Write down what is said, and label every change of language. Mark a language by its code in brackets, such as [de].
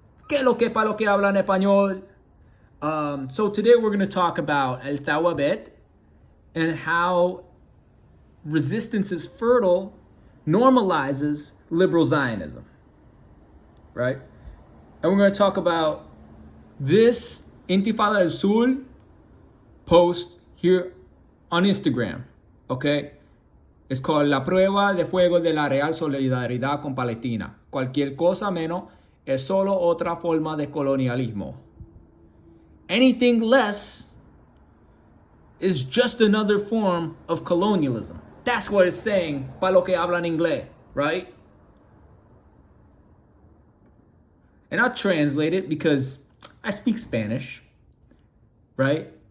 [es] Que lo que pa lo que hablan español. [en] So today we're going to talk about El Tawabet and how resistance is fertile normalizes liberal Zionism. Right? And we're going to talk about this Intifada del Sul post here on Instagram. Okay? It's called La Prueba de Fuego de la Real Solidaridad con Palestina. [es] Cualquier cosa menos es solo otra forma de colonialismo. [en] Anything less is just another form of colonialism. That's what it's saying, pa lo que hablan inglés, right? And I'll translate it because I speak Spanish, right?